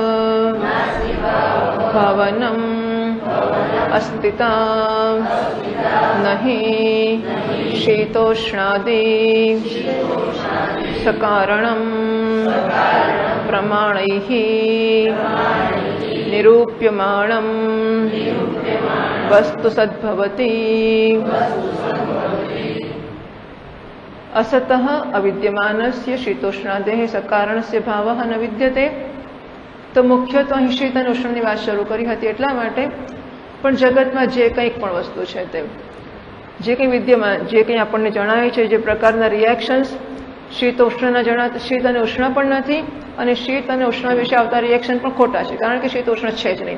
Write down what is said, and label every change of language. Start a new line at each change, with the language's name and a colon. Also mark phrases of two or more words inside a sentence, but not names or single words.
Sanskrit: भावनम् अस्तिता न हि शीतोष्णादि सकारणम् प्रमाणैः निरूप्यमाणं वस्तु सद्भवति असतः अविद्यमानस्य शीतोष्णादेः सकारणस्य भावः न विद्यते तो मुख्यत्वे
Gujarati: અહીં શીત અને ઉષ્ણની વાત શરૂ કરી હતી એટલા માટે પણ જગતમાં જે કંઈ પણ વસ્તુ છે તે જે કંઈ વિદ્યમાન જે કંઈ આપણને જણાય છે જે પ્રકારના રિએક્શન્સ શીતોષ્ણના જણા શીત અને ઉષ્ણ પણ નથી, અને શીત અને ઉષ્ણ વિશે આવતા રિએક્શન પણ ખોટા છે, કારણ કે શીત ઉષ્ણ છે જ નહીં.